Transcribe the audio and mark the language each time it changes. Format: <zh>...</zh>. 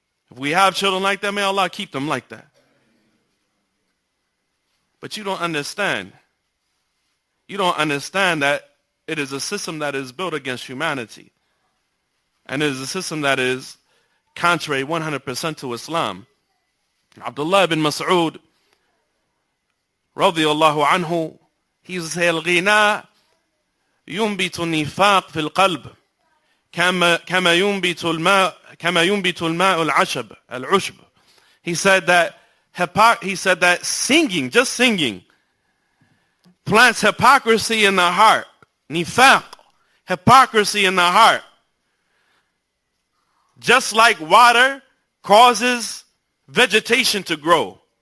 <en>If we have children like that, may Allah keep them like that. But you don't understand. You don't understand that it is a system that is built against humanity. And it is a system that is contrary 100% to Islam.</en> <ar>Abdullah ibn Mas'ud, radiyallahu anhu,</ar> <en>he said,</en> <ar>الغناء ينبت النفاق في القلب كما ينبت الماء العشب.</ar> <en>He said that singing, just singing, plants hypocrisy in the heart. Nifaq, hypocrisy in the heart. Just like water causes vegetation to grow.</en>